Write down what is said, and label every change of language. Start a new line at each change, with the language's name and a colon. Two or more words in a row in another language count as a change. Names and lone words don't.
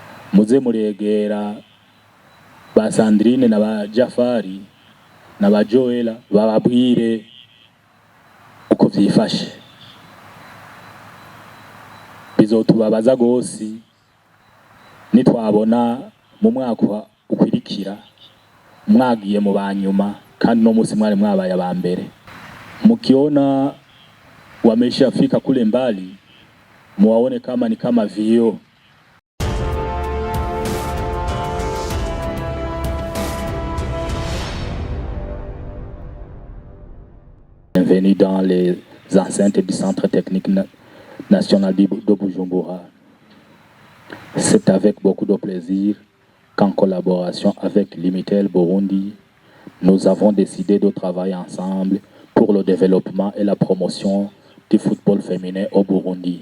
Rundi: muze muregera ba Sandrine na ba Jafari na ba Joela bababwire uko vyifashe. Bizotubabaza gose nitwabona mu mwaka ukwirikira mwagiye mu banyuma kandi no musi mwari mwabaye abambere.
Swahili: Mukiona wameshafika kule mbali, muwaone kama ni kama vioo.
French: Bienvenue dans les enceintes du Centre technique national de Bujumbura. C'est avec beaucoup de plaisir qu'en collaboration avec Limitel Burundi, nous avons décidé de travailler ensemble pour le développement et la promotion du football féminin au Burundi.